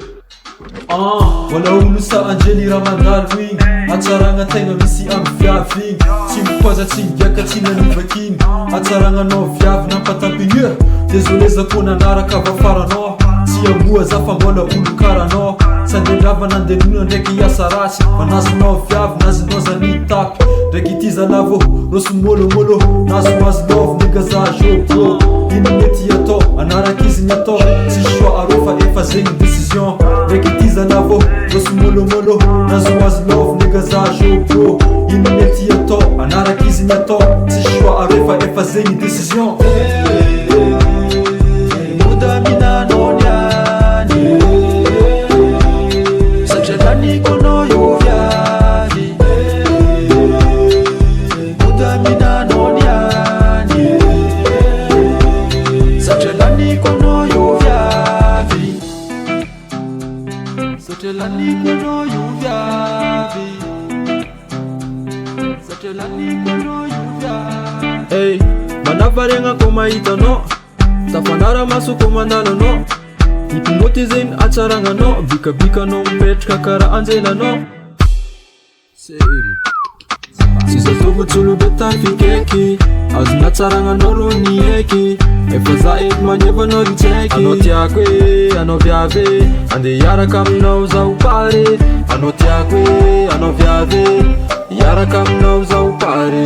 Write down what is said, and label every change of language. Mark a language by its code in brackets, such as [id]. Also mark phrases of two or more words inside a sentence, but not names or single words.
[mg] Wala olo sa Angely Ramadalo igny Atsaragna tegna misy amy viavy igny Tsy mipoaza tsy migiaka tsy nanivaka igny Atsaragnanao viavy nampatampigny Désolé za ko nanaraka vafaranao Tsy amoa za fa mbola olo karanao Tsy andedrava nandelona ndraiky hiasa ratsy Fa nazonao viavy nazonao zany tapy Ndraiky ity zalavo roso molomolo Nazoazo [en] love nigga [mg] za jogo Ino mety atao anaraka izy ny atao Tsy choix arô fa efa zegny décision Ndraiky ity zalavo roso molomolo Nazoazo [en] love nigga [mg] za jogo Ino mety atao anaraka izy ny atao Tsy choix arô fa efa zegny décision Muda minano niani Sacelani kono yuvyani Muda minano niani Sacelani kono yuvyani Sacelani kono yuvyani Sacelani kono yuvyani Hey, manavarenga ko mahitano Tafanara maso ko mandalanao Hipimoty zegny atsaragnanao Bikabikanao mipetraka kara anjelanao Tsy zatovo tsolo be tafikaiky Azona tsaragnanao ro ny aiky Efa za eto magnevanao ry tsaiky Anao tiako e, anao viavy e Ande hiaraka aminao zaho pare Anao tiako e, anao viavy e Hiaraka aminao zaho pare